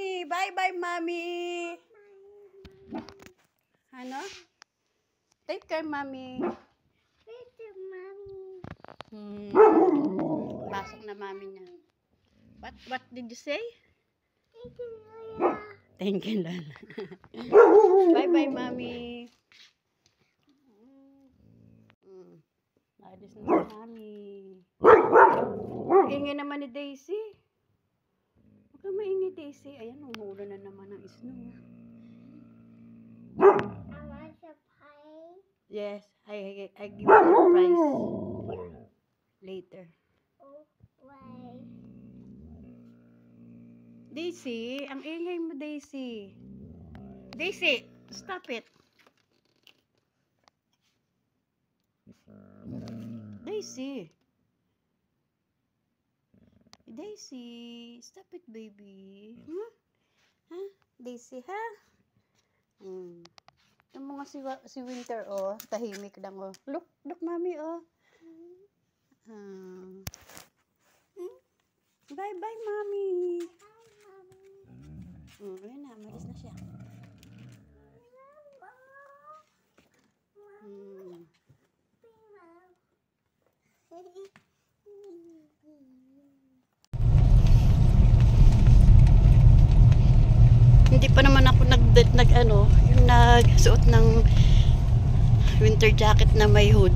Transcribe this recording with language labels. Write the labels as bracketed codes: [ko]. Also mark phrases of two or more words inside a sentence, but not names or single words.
[en] Bye-bye, Mommy. Ano? Take care, Mommy. Take care, Mommy. [tl] Pasok na Mommy niya. [en] What did you say? Thank you, Lola. Thank you, Lola. Bye-bye, Mommy. [tl] Alis na si Mommy. Ingay naman ni Daisy. Huwag ka maingay, Daisy. Ayan, umuulan na naman ng snow. [en] I want a pie. Yes, I give you a prize later. Oh, why? [tl] Daisy, ang ingay mo, Daisy. [en] Daisy, stop it. Daisy. Daisy, stop it, baby. Huh? [tl] Huh? Daisy, ha? Yung mga si Winter, oh, tahimik lang, oh. [en] Look, Mommy, oh. Bye-bye, Mommy. [tl] Ayun na, malis na siya. Hindi pa naman ako yung nagsuot ng [en] winter jacket [tl] na may hood.